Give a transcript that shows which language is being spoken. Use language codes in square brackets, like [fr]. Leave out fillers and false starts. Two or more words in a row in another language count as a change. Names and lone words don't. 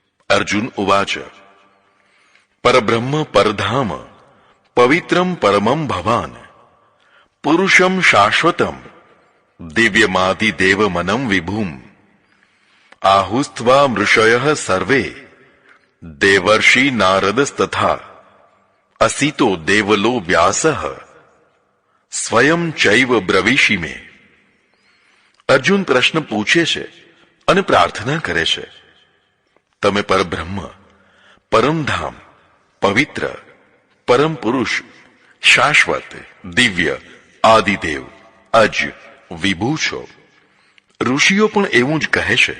[sa] अर्जुन उवाच परब्रह्म परधाम पवित्रम परमं भवान पुरुषं शाश्वतम दिव्यमादिदेवमनं विभुम आहुस्त्वा मृषयः सर्वे देवर्षि नारदस्तथा असितो देवलो व्यासः स्वयं चैव ब्रवीषि में। [gu] અર્જુન પ્રશ્ન પૂછે છે અને પ્રાર્થના કરે છે, તમે પરબ્રહ્મ, પરમધામ, પવિત્ર, પરમ પુરુષ, શાશ્વત, દિવ્ય, આદિદેવ, અજ, વિભુ છો. ઋષિઓ પણ એવું જ કહે છે.